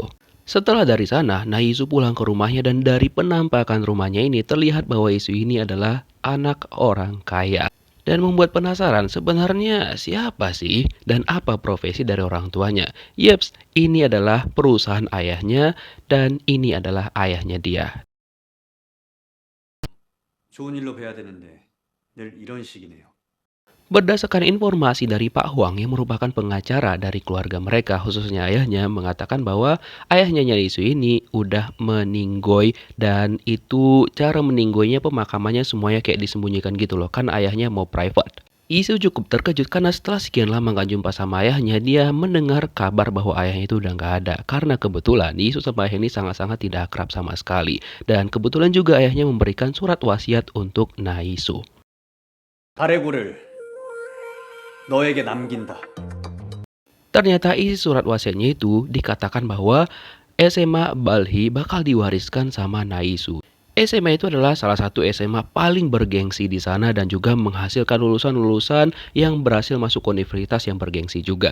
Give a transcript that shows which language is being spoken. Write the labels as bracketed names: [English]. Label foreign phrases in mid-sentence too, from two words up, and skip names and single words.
[Indonesian] Setelah dari sana, Isu pulang ke rumahnya dan dari penampakan rumahnya ini terlihat bahwa Isu ini adalah anak orang kaya. Dan membuat penasaran sebenarnya siapa sih dan apa profesi dari orang tuanya. Yeps, ini adalah perusahaan ayahnya dan ini adalah ayahnya dia. [Korean] 좋은 일로 뵈야 되는데 늘 이런 식이네요. [Indonesian] Berdasarkan informasi dari Pak Huang yang merupakan pengacara dari keluarga mereka, khususnya ayahnya, mengatakan bahwa ayahnya Isu ini udah meninggoy dan itu cara meninggoynya pemakamannya semuanya kayak disembunyikan gitu loh, kan ayahnya mau private. Isu cukup terkejut karena setelah sekian lama gak jumpa sama ayahnya, dia mendengar kabar bahwa ayahnya itu udah gak ada. Karena kebetulan Isu sama ayah ini sangat-sangat tidak akrab sama sekali. Dan kebetulan juga ayahnya memberikan surat wasiat untuk Isu. [Korean] 발해고를 너에게 남긴다. [Indonesian] Ternyata isi surat wasiatnya itu dikatakan bahwa SMA Balhi bakal diwariskan sama Isu. SMA itu adalah salah satu SMA paling bergengsi di sana dan juga menghasilkan lulusan-lulusan yang berhasil masuk universitas yang bergengsi juga.